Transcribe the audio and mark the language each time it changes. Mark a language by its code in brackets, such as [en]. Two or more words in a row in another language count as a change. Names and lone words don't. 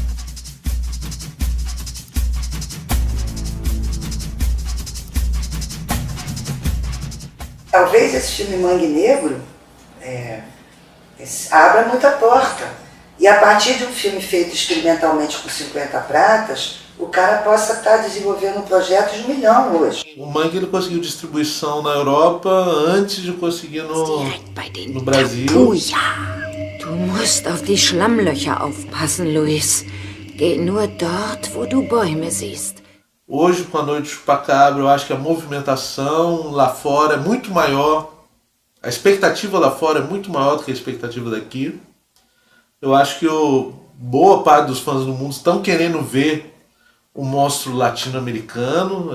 [pt] Talvez esse filme Mangue Negro abra muita porta. E a partir de um filme feito experimentalmente com 50 pratas, o cara possa estar desenvolvendo um projeto de 1 milhão hoje. O Mangue ele conseguiu distribuição na Europa antes de conseguir no Brasil. [de] Du musst auf die Schlammlöcher aufpassen, Luis. Geh nur dort, wo du Bäume siehst. [pt] Hoje, com a Noite do Chupacabra, eu acho que a movimentação lá fora é muito maior. A expectativa lá fora é muito maior do que a expectativa daqui. Eu acho que boa parte dos fãs do mundo estão querendo ver o monstro latino-americano.